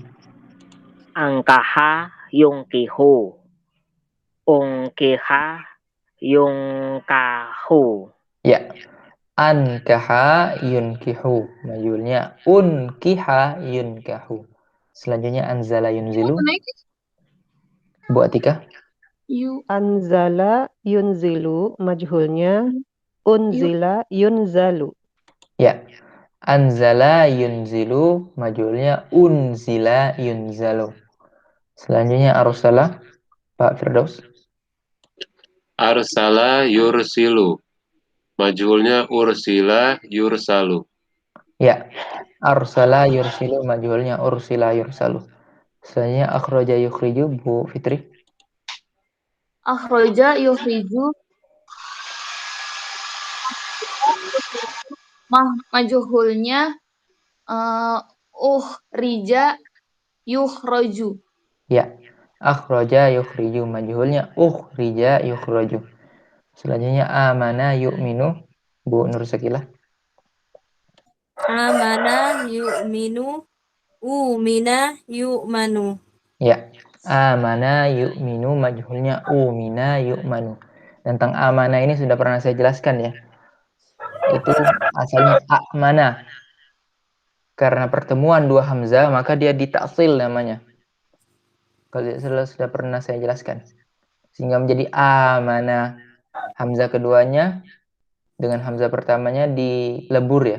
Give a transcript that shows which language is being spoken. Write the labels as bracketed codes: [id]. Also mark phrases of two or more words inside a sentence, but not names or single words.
[ar] أَنْكَحَ يُنْكِحُ. أُنْكِحَ يُنْكَحُ. [id] Ya. [ar] أَنْكَحَ يُنْكِحُ، مجهولنيا أُنْكِحَ يُنْكَحُ. [id] Selanjutnya [ar] أَنْزَلَ يُنْزِلُ, [id] Bu Atika. [ar] أَنْزَلَ يُنْزِلُ، مجهولنيا أُنْزِلَ يُنْزَلُ. [id] Ya. [ar] أَنْزَلَ يُنْزِلُ، مجهولنيا أُنْزِلَ يُنْزَلُ. [id] Selanjutnya arsala, Pak Firdaus. [ar] أَرْسَلَ يُرْسِلُ، مجهولنيا أُرْسِلَ يُرْسَلُ. [id] Ya. [ar] أَرْسَلَ يُرْسِلُ، مجهولنيا أُرْسِلَ يُرْسَلُ. [id] Selanjutnya [ar] أَخْرَجَ يُخْرِجُ, [id] Bu Fitri. [ar] أَخْرَجَ يُخْرِجُ، مجهولنيا أُخْرِجَ يُخْرَجُ. [id] Ya. [ar] أَخْرَجَ يُخْرِجُ، مجهولنيا أُخْرِجَ يُخْرَجُ. [id] Selanjutnya [ar] آمَنَ يُؤْمِنُ, [id] Bu Nur Sakilah. [ar] آمَنَ يُؤْمِنُ، أُومِنَ يُؤْمَنُ. [id] Ya. [ar] آمَنَ يُؤْمِنُ، مجهولنيا أُومِنَ يُؤْمَنُ. [id] Tentang amana ini sudah pernah saya jelaskan ya. Itu asalnya amana. Karena pertemuan dua hamzah maka dia ditaksil namanya. Kalau sudah pernah saya jelaskan. Sehingga menjadi amana. Hamzah keduanya dengan hamzah pertamanya dilebur ya.